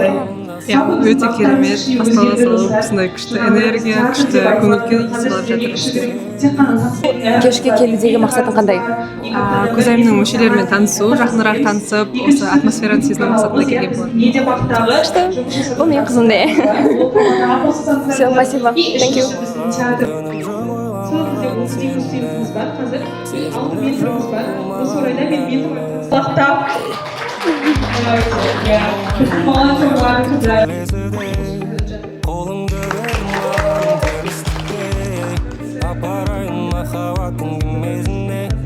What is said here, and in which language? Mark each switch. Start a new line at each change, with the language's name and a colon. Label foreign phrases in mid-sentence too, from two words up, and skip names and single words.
Kazakh: Өте керемет, бастала салып, осындай күшті энергия, күшті көңіл-күй сыйлап жатыр бізге. Кешке келудегі мақсатың қандай? Көзайымның мүшелерімен танысу, жақынырақ танысып, осы атмосфераны сезіну мақсатында келген болар. Күшті. Бұл мен қызымды.
Russian: Все, спасибо.
English: Thank you.
Kazakh: қолыңды бер маған терістікке апарайын махаббаттың кемесіне